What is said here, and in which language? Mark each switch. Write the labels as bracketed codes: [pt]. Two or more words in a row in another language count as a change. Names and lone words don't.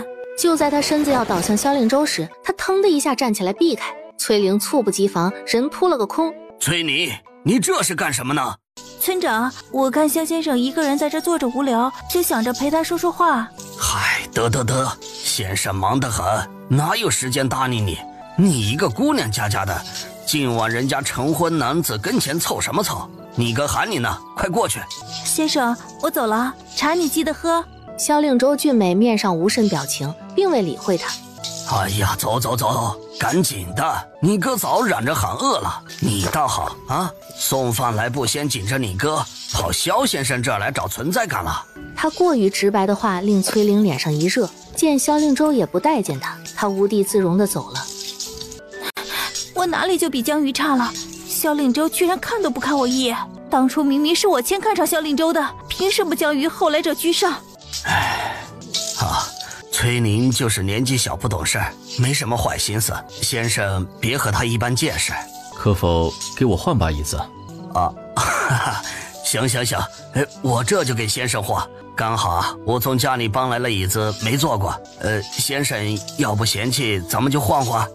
[zh] 就在他身子要倒向蕭令周時，他騰的一下站起來避開。崔玲猝不及防，人撲了個空。 “崔妮，你這是幹什麼呢？”“ 村長，我看蕭先生一個人在這坐着無聊，就想着陪他說說話。”“ 嗨，得，先生忙得很，哪有時間搭理你？你一個姑娘家的，竟往人家成婚男子跟前湊什麼湊？你哥喊你呢，快過去。”“ 先生，我走了，茶你記得喝。” 蕭令周俊美面上無甚表情，並未理會他。 “哎呀，走，趕緊的，你哥早嚷着喊餓了。你倒好啊，送飯來不先緊着你哥，跑蕭先生這兒來找存在感了。” 他過於直白的話令崔玲臉上一熱，見蕭令周也不待見他，他無地自容地走了。 “我哪裡就比江瑜差了？蕭令周居然看都不看我一眼。當初明明是我先看上蕭令周的，憑什麼江瑜後來者居上？”“ 崔寧就是年紀小不懂事，沒什麼壞心思，先生別和他一般見識。”“ 可否給我換把椅子？”“ 行，我這就給先生換。剛好啊，我從家裡搬來了椅子，沒坐過。先生要不嫌棄，咱們就換換。”“